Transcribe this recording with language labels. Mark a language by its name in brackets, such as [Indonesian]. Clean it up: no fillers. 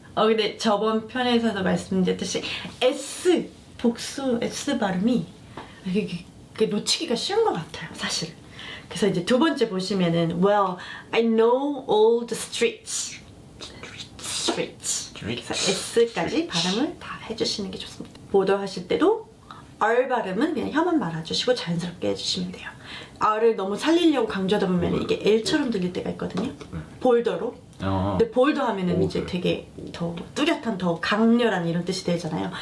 [Korean] 근데 저번 편에서도 말씀드렸듯이 S 복수 S 발음이 이게 놓치기가 쉬운 것 같아요, 사실. 그래서 이제 두 번째 보시면은 [English] Well, I know all the streets. [Korean] 그래서 S까지 발음을 다 해주시는 게 좋습니다. 보더 하실 때도 R 발음은 그냥 혀만 말아주시고 자연스럽게 해주시면 돼요. R을 너무 살리려고 강조하다 보면 이게 L처럼 들릴 때가 있거든요. 볼더로. 근데 볼더 하면은 이제 되게 더 뚜렷한, 더 강렬한 이런 뜻이 되잖아요.